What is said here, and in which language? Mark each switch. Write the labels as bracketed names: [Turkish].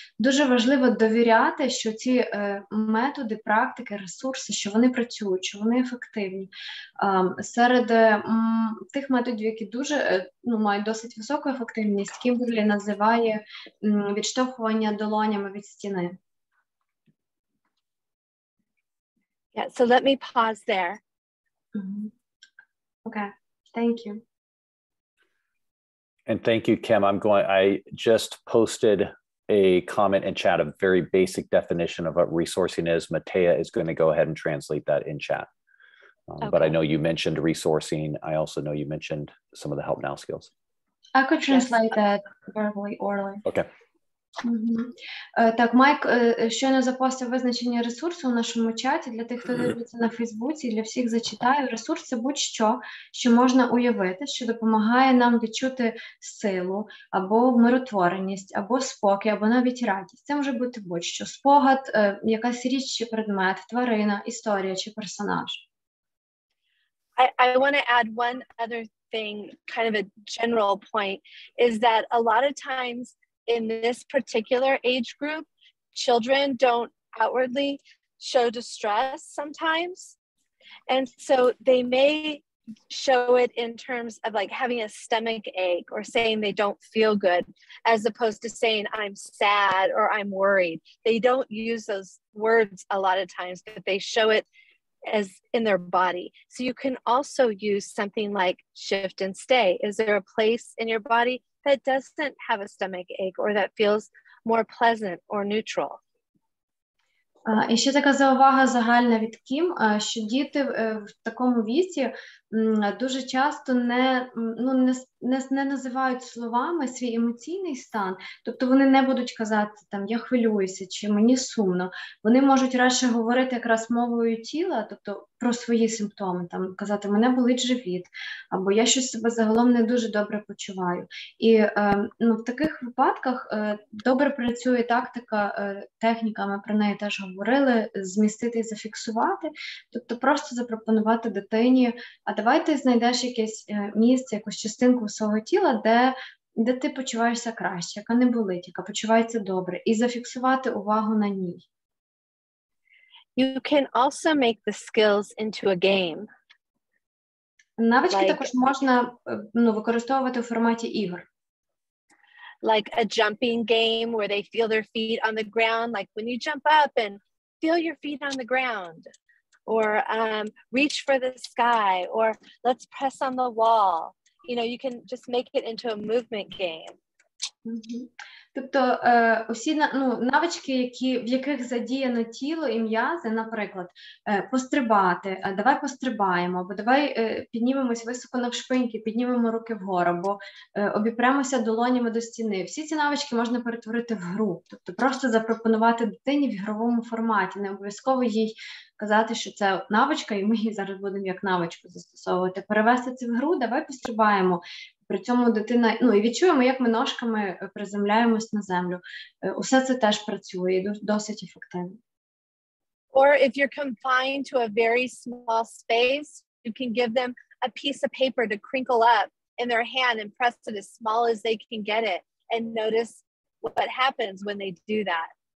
[Ukrainian] Дуже важливо довіряти, що ці методи, практики, ресурси, що вони працюють, що вони ефективні. Серед тих методів, які дуже мають досить високу ефективність, Кімберлі називає відштовхування долонями від стіни. [English] Yeah, so let me pause there. Okay, thank you. And thank you, Kim. I just posted a comment in chat, a very basic definition of what resourcing is. Matea is going to go ahead and translate that in chat. Okay. But I know you mentioned resourcing. I also know you mentioned some of the help now skills. I could translate that verbally, orally. Okay. [Ukrainian] Так, Майк щойно запостив визначення ресурсу у нашому чаті. Для тих, хто дивиться на Фейсбуці, для всіх зачитаю. Ресурс – це будь-що, що можна уявити, що допомагає нам відчути силу, або вмиротвореність, або спокій, або навіть радість. Це може бути будь-що. Спогад, якась річ чи предмет, тварина, історія чи персонаж. [English] I want to add one other thing, kind of a general point, is that a lot of times in this particular age group, children don't outwardly show distress sometimes. And so they may show it in terms of like having a stomach ache or saying they don't feel good, as opposed to saying I'm sad or I'm worried. They don't use those words a lot of times, but they show it as in their body. So you can also use something like shift and stay. Is there a place in your body that doesn't have a stomach ache or that feels more pleasant or neutral? [Ukrainian] І ще така заувага загальна від Кім, що діти в такому віці дуже часто не називають словами свій емоційний стан, тобто вони не будуть казати, там, я хвилююся, чи мені сумно. Вони можуть радше говорити якраз мовою тіла, тобто про свої симптоми, там, казати, мене болить живіт, або я щось себе загалом не дуже добре почуваю. І в таких випадках добре працює тактика, техніка, ми про неї теж говорили, змістити і зафіксувати, тобто просто запропонувати дитині, а давай ти знайдеш якесь місце, якусь частинку свого тіла, де ти почуваєшся краще, яка не болить, яка почувається добре, і зафіксувати увагу на ній. [English] You can also make the skills into a game. [Ukrainian] Навички також можна використовувати у форматі ігор. [English] Like a jumping game where they feel their feet on the ground, like when you jump up and feel your feet on the ground, or reach for the sky, or let's press on the wall. You know, you can just make it into a movement game. [Ukrainian] Тобто усі навички, в яких задіяно тіло і м'язи, наприклад, пострибати, давай пострибаємо, або давай піднімемось високо навшпиньки, піднімемо руки вгору, або обіпремося долонями до стіни. Всі ці навички можна перетворити в гру, тобто просто запропонувати дитині в ігровому форматі, не обов'язково їй казати, що це навичка, і ми її зараз будемо як навичку застосовувати. Перевести це в гру, давай пострибаємо. При цьому дитина, і відчуємо, як ми ножками приземляємось на землю. Усе це теж працює і досить ефективно. [English] Or if you're confined to a very small space, you can give them a piece of paper to crinkle up in their hand and press it as small as they can get it and notice what happens when they do that.